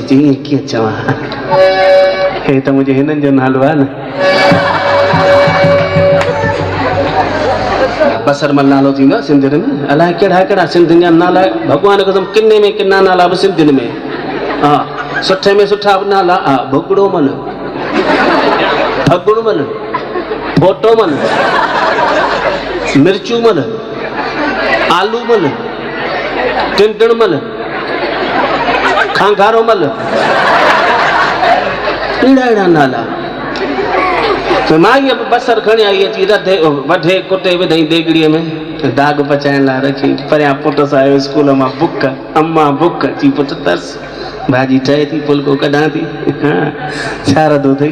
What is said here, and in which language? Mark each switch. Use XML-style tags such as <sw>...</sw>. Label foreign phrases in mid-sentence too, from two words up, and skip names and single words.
<sd>चई ईअं कीअं चवां, हे त मुंहिंजे हिननि जो नालो आहे न। बसरमल नालो थींदो आहे सिंधियुनि में, अलाए कहिड़ा कहिड़ा सिंधियुनि जा नाला, भॻवान कसम किने में किना नाला बि सिंधियुनि में, हा सुठे में सुठा बि नाला, हा भुगड़ो मल, फगुण मल, फोटो मल, मिर्चू मल, आलू मल, टिंडण मल, खांगारो मल, अहिड़ा नाला। माई बसर खणी आई अची रधे वढे कुटे विधई देगड़ीअ में, दाग पचाइण लाइ रखी, परियां पुट सां आयो स्कूल मां बुक, अम्मा बुक। चई पुट तरस भाॼी ठहे थी, फुल्को कढां थी, हाँ छा रधो अथई।</sd>